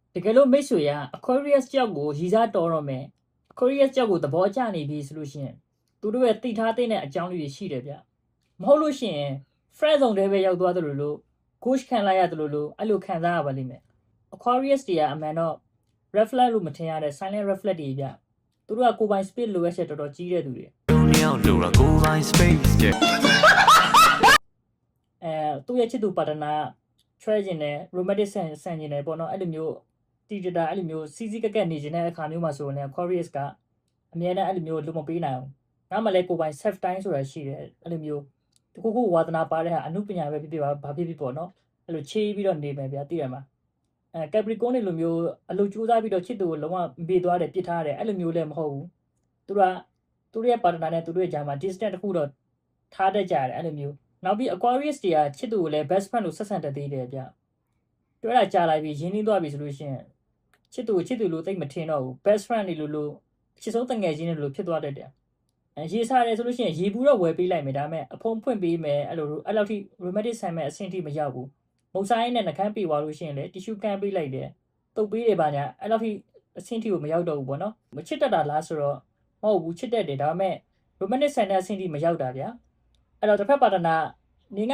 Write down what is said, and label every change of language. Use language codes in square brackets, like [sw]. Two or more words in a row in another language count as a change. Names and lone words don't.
[my] တကယ်လို့မိတ်ဆွေက Aquarius ကြောက်ကိုရည်စားတော်တော့မယ် Aquarius ကြောက်ကိုသဘောကျနေပြီဆိုလို့ရှိရင်သူတို့ရဲ့တိထားတဲ့အကြောင်းလေးတွေရှိတယ်ဗျမဟုတ် လို့ရှိရင် [en] friend zone [my] တွေပဲရောက်သွားသလိုလို့ coach ခံလိုက်ရတယ်လို့အဲ့လိုခံစားရပါလိမ့်မယ် Aquarius တွေကအမှန် တော့ [en] red flag [my] လို့မထင်ရတဲ့ [en] silent red flag [my] တွေဗျသူတို့ကကိုယ်ပိုင် space လိုအပ်ချက်တော်တော်ကြီးတဲ့သူတွေသူ့ရဲ့ချစ်သူပါတနာချွဲခြင်းနဲ့ romantic ဆန်ခြင်းနဲ့ပေါ့နော်အဲ့လိုမျိုးတီတတာအဲ့လိုမျိုးစီစီကက်ကက်နေခြင်းတဲ့အခါမျိုးမှာဆိုရင် Aquarius ကအများနဲ့အဲ့လိုမျိုးလုံမပေးနိုင်အောင်နောက်မှလည်းကိုယ်ပိုင် [en] self time [my] ဆိုတာရှိတယ်အဲ့လိုမျိုးတခုခုဝါသနာပါ တဲ့ဟာအမှုပညာပဲဖြစ်ဖြစ်ပါဘာဖြစ်ဖြစ်ပေါ့နော်အဲ့လိုချေးပြီးတော့နေမယ်ဗျာသိရမှာCapricorn တွေလိုမျိုးအလုပ်ကြိုးစားပြီးတော့ချစ်သူကိုလုံးဝမေ့သွားတယ်ပြစ်ထားတယ်အဲ့လိုမျိုးလည်းမဟုတ်ဘူးသူတို့ရဲ့ partner နဲ့သူတို့ရဲ့ဂျာမှာ distance တခုတော့ထားတတ်ကြတယ်အဲ့လိုမျိုးနောက်ပြီး Aquarius တွေကချစ်သူကိုလည်း [en] best friend [my] လို့ဆက်ဆံတတ်သေးတယ်ဗျပြောတာကြားလိုက်ပြီးရင်းနှီးသွားပြီဆိုလို့ရှိရင်ချစ်သူလို့သိမထင်တော့ဘူး [en] best friend [my] တွေလို့အချစ်ဆုံးတငယ်ချင်းတွေလို့ဖြစ်သွားတတ်တယ်ရေးစား တယ်ဆိုလို့ရှိရင်ရေဘူးတော့ဝယ်ပေးလိုက်မယ်ဒါပေမဲ့အဖုံးဖွင့်ပေးမယ်အဲ့လောက်ထိ romantic ဆန်မဲ့အဆင့်ထိမရောက်ဘူးမုတ်ဆိုင်နဲ့နှကန်းပေးသွားလို့ရှိရင်လေ tissue ကန်ပေးလိုက်တယ်တုပ်ပေးတယ်ပါညာအဲ့လောက်ထိအဆင့်ထိကိုမရောက်တော့ဘူးပေါ့နော်မချစ်တတ်တာလားဆိုတော့မဟုတ်ဘူးချစ်တတ်တယ်ဒါပေမဲ့ romantic ဆန်တဲ့အဆင့်ထိမရောက်တာဗျာအဲ့တော့တစ်ဖက်ပါတနာနင်းငါ့